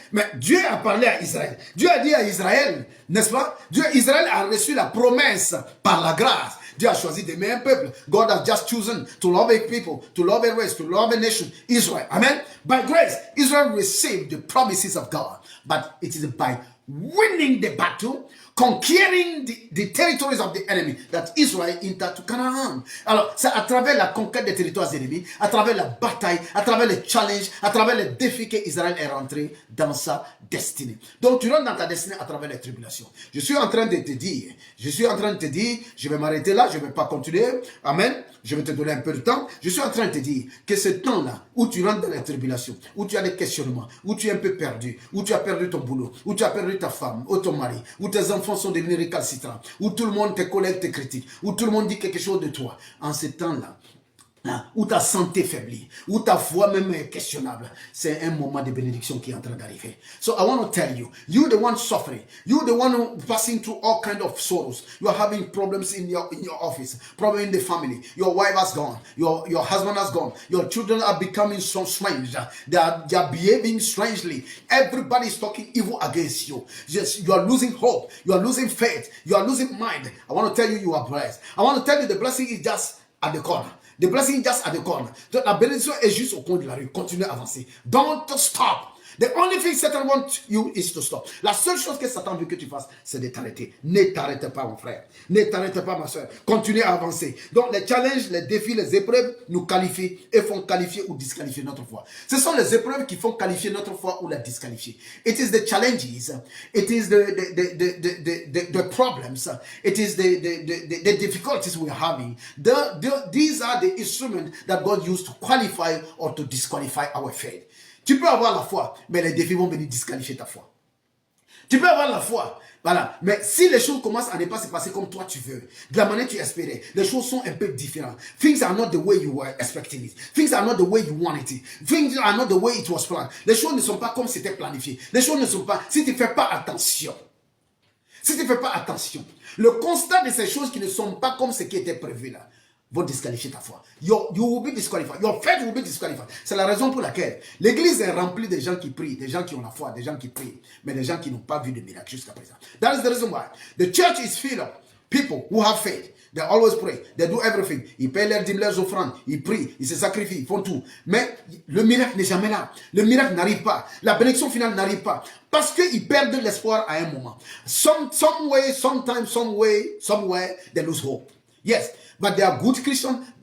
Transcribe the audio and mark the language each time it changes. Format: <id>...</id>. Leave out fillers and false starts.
<fr>Mais Dieu a parlé à Israël. Dieu a dit à Israël, n'est-ce pas? Israël a reçu la promesse par la grâce. Dieu a choisi d'aimer un peuple.</fr> <en>God has just chosen to love a people, to love a race, to love a nation. Israel. Amen. By grace, Israel received the promises of God. But it is by winning the battle, conquering the territories of the enemy, that Israel entered to Canaan.</en> <fr>Alors, c'est à travers la conquête des territoires ennemis, à travers la bataille, à travers les challenges, à travers les défis qu'Israël est rentré dans sa destinée. Donc, tu rentres dans ta destinée à travers les tribulations. Je suis en train de te dire, je vais m'arrêter là, je ne vais pas continuer. Amen. Je vais te donner un peu de temps. Je suis en train de te dire que ce temps-là, où tu rentres dans les tribulations, où tu as des questionnements, où tu es un peu perdu, où tu as perdu ton boulot, où tu as perdu ta femme, ou ton mari, où tes enfants sont devenus récalcitrants, où tout le monde, tes collègues te critiquent, où tout le monde dit quelque chose de toi. En ce temps-là, où ta santé faiblit, où ta foi même est questionnable, c'est un moment de bénédiction qui est en train d'arriver.</fr> <en>So I want to tell you, you the one suffering, you the one who passing through all kind of sorrows, you are having problems in your office, problem in the family, your wife has gone, your husband has gone, your children are becoming so strange, they are behaving strangely, everybody is talking evil against you. Yes, you are losing hope, you are losing faith, you are losing mind. I want to tell you, you are blessed. I want to tell you, the blessing is just at the corner. The blessing just at the corner.</en> <fr>La bénédiction est juste au coin de la rue. Continue à avancer.</fr> <en>Don't stop. The only thing Satan wants you is to stop.</en> <fr>La seule chose que Satan veut que tu fasses, c'est de t'arrêter. Ne t'arrête pas, mon frère. Ne t'arrête pas, ma soeur. Continue à avancer. Donc, les challenges, les défis, les épreuves nous qualifient et font qualifier ou disqualifier notre foi. Ce sont les épreuves qui font qualifier notre foi ou la disqualifier.</fr> <en>It is the challenges. It is the problems. It is the difficulties we are having. These are the instruments that God used to qualify or to disqualify our faith.</en> <fr>Tu peux avoir la foi, mais les défis vont venir disqualifier ta foi. Tu peux avoir la foi, voilà, mais si les choses commencent à ne pas se passer comme toi tu veux, de la manière que tu espérais, les choses sont un peu différentes.</fr> <en>Things are not the way you were expecting it. Things are not the way you wanted it. Things are not the way it was planned.</en> <fr>Les choses ne sont pas comme c'était planifié. Les choses ne sont pas, si tu ne fais pas attention. Si tu ne fais pas attention, le constat de ces choses qui ne sont pas comme ce qui était prévu là, vont disqualifier ta foi.</fr> <en>You will be disqualified. Your faith will be disqualified.</en> <fr>C'est la raison pour laquelle l'église est remplie de gens qui prient, des gens qui ont la foi, des gens qui prient, mais des gens qui n'ont pas vu de miracle jusqu'à présent.</fr> <en>That is the reason why the church is filled of people who have faith. They always pray. They do everything.</en> <fr>Ils paient leurs dîmes, leurs offrandes. Ils prient. Ils se sacrifient. Ils font tout. Mais le miracle n'est jamais là. Le miracle n'arrive pas. La bénédiction finale n'arrive pas. Parce qu'ils perdent l'espoir à un moment.</fr> <en>Some way, sometime, some way, somewhere, they lose hope. Yes. But they are good Christians.</en>